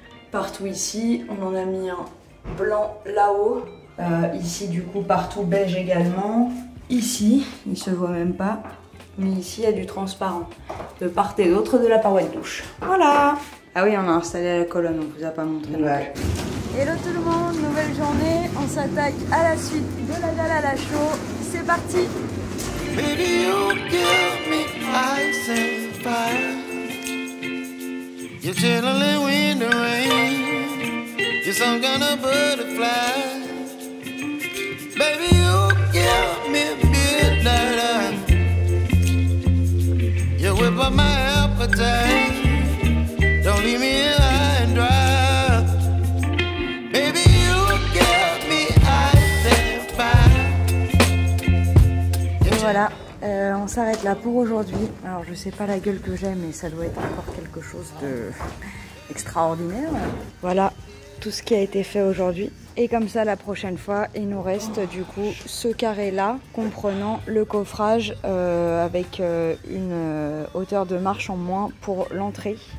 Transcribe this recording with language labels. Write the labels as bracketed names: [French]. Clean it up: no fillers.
[French] Partout ici, on en a mis un blanc là-haut, ici du coup partout beige également, ici, il se voit même pas, mais ici il y a du transparent, de part et d'autre de la paroi de douche. Voilà. Ah oui, on a installé la colonne, on vous a pas montré. Ouais. Hello tout le monde, nouvelle journée, on s'attaque à la suite de la dalle à la chaux, c'est parti. [English] Baby, you give me ice and fire. You're chilling wind and rain. You're some kind of butterfly. Baby, you give me midnight. You whip up my appetite. Don't leave me high and dry. Baby, you give me ice and fire. [French] Et voilà. On s'arrête là pour aujourd'hui. Alors je sais pas la gueule que j'ai, mais ça doit être encore quelque chose de extraordinaire. Voilà tout ce qui a été fait aujourd'hui. Et comme ça la prochaine fois, il nous reste du coup ce carré là, comprenant le coffrage avec une hauteur de marche en moins pour l'entrée.